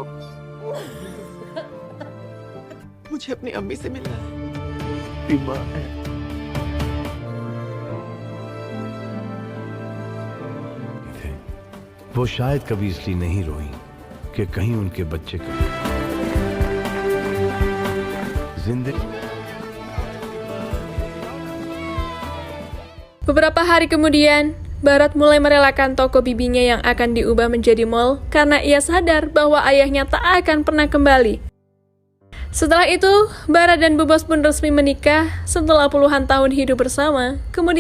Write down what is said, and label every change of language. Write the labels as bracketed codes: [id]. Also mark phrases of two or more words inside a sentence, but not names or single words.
[hi] मुझे अपनी अम्मी से मिलना है। बीमार है। वो शायद कभी इसलिए नहीं रोई कि कहीं उनके बच्चे को जिंदगी। [id] Beberapa hari kemudian, Barat mulai merelakan toko bibinya yang akan diubah menjadi mall karena ia sadar bahwa ayahnya tak akan pernah kembali. Setelah itu, Barat dan Bu Bos pun resmi menikah setelah puluhan tahun hidup bersama.